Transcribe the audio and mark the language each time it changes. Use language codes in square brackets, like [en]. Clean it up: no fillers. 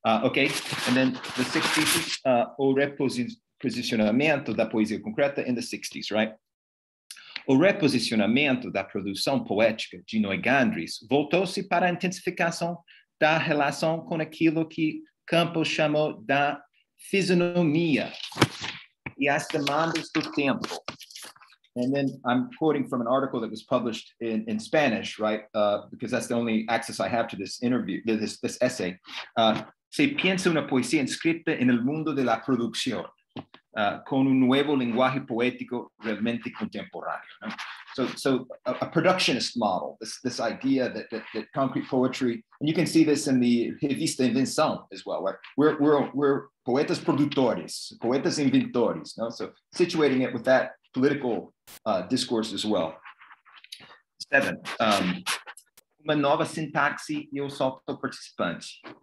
[en] Okay, and then the 60s, [pt] o reposicionamento da poesia concreta [en] in the 60s, right? [pt] O reposicionamento da produção poética de Noigandris voltou-se para a intensificação da relação com aquilo que Campos chamou da fisionomia e as demandas do tempo. [en] And then I'm quoting from an article that was published in Spanish, right? Because that's the only access I have to this interview, this essay. [es] Se piensa una poesía inscrita en el mundo de la producción, con un nuevo lenguaje poético realmente contemporáneo. No? [en] So a productionist model, this idea that concrete poetry, and you can see this in the Revista Invenção as well, right? We're [pt] poetas produtores, poetas inventores, no? [en] So situating it with that political discourse as well. [pt] 7, uma nova sintaxe e o salto participante.